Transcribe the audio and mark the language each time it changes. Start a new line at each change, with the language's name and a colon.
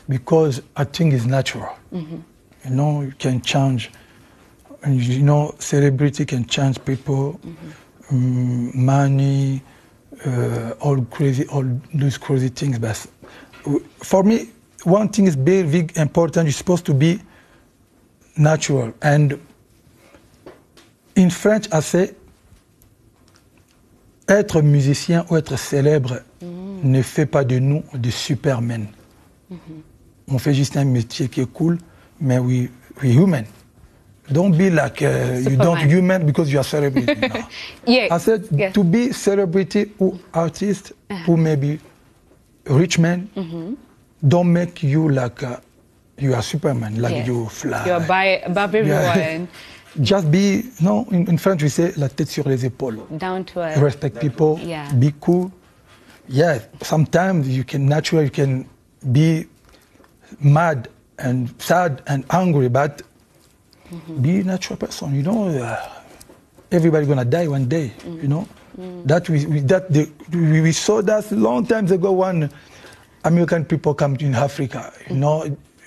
English: Because I think it's natural. You know, you can change. And you know, celebrity can change people, money, all those crazy things. But for me, one thing is very important. You're supposed to be natural. And in French, I say,
French: être musicien ou être célèbre ne fait pas de nous des supermen. On fait juste un métier qui est cool, mais
English: we human. Don't be like you don't human because you are celebrity. I said to be celebrity or artist or maybe rich man, don't make you like you are Superman, like you fly. You're above everyone. Just be, in French we say
French: la tête sur les épaules.
English: Down to earth. Respect people. Yeah. Be cool. Yeah. Sometimes you can be mad and sad and angry, but be a natural person. You know, everybody gonna die one day. You know, we saw that long times ago when American people come to Africa. You know.